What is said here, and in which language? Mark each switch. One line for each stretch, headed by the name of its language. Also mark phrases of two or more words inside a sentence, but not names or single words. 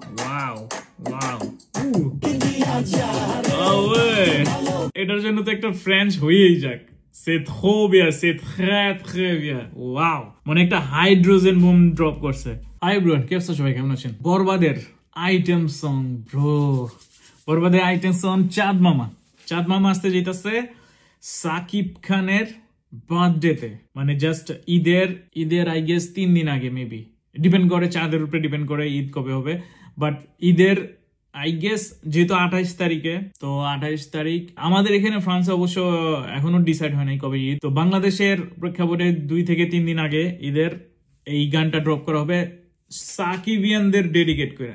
Bangla: ওয়াও ওয়াও ওয়ে এটার জন্য তো একটা ফ্রেঞ্চ হয়েই যাক
French: C'est trop bien, c'est très bien.
Bangla: Wow. মানে একটা হাইড্রোজেন বোম ড্রপ করছে।
English: Hi everyone,
Bangla: কি অবস্থা সবাই, কেমন আছেন? বরবাদের
English: item song bro.
Bangla: বরবাদের
English: item song
Bangla: চাঁদ মামা। চাঁদ মামা আসতে যেতেছে সাকিব খানের বার্থডেতে, মানে জাস্ট ঈদের
English: I guess
Bangla: 3 দিন আগে মেবি, ডিপেন্ড করে চাঁদের উপরে, ডিপেন্ড করে ঈদ কবে হবে, বাট ঈদের
English: I guess
Bangla: যেহেতু 28 তারিখে, তো 28 তারিখ আমাদের এখানে ফ্রান্সে অবশ্য এখনো ডিসাইড হয় নাই কবে ঈদ, তো বাংলাদেশের প্রেক্ষাপটে 2 থেকে 3 দিন আগে ঈদের এই গানটা ড্রপ করা হবে সাকিবিয়ানদের ডেডিকেট করে।